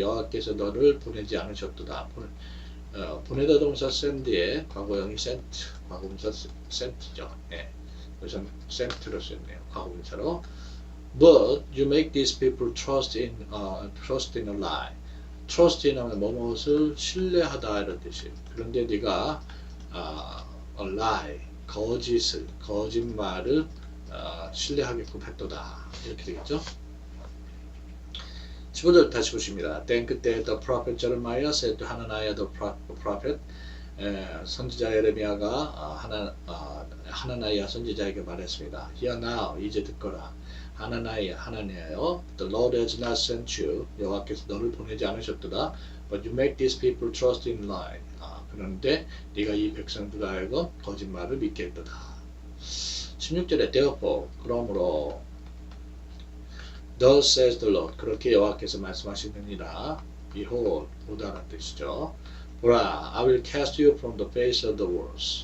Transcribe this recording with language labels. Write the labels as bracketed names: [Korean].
[Korean] 여호와께서 너를 보내지 않으셨도다. 보내다 동사 send의 과거형이 sent, 과거분사 sent죠. 그래서 sent로 썼네요. 과거분사로. [English] But you make these people trust in a lie. [Korean] Trust in 하면 무엇을 신뢰하다 이런 뜻이에요. 그런데 네가 a lie, 거짓말을 신뢰하게끔 했도다. 이렇게 되겠죠. 15절 다시 보십니다. [English] Then [Korean] 그때 [English] the prophet Jeremiah said to Hananiah the prophet, [Korean] 선지자 예레미야가 하나나이아 선지자에게 말했습니다. [English] Hear now, [Korean] 이제 듣거라. [English] 하나니아여, the Lord has not sent you. [Korean] 여호와께서 너를 보내지 않으셨도다. [English] But you make these people trust in lie. [Korean] 그런데 네가 이 백성들 하여금 거짓말을 믿게 했도다. 16절에 [English] therefore, [Korean] 그러므로 [English] Thus says the Lord. [Korean] 그렇게 여호와께서 말씀하시느니라. Behold, 보다라는 뜻이죠. [English] 보라, I will cast you from the face of the world.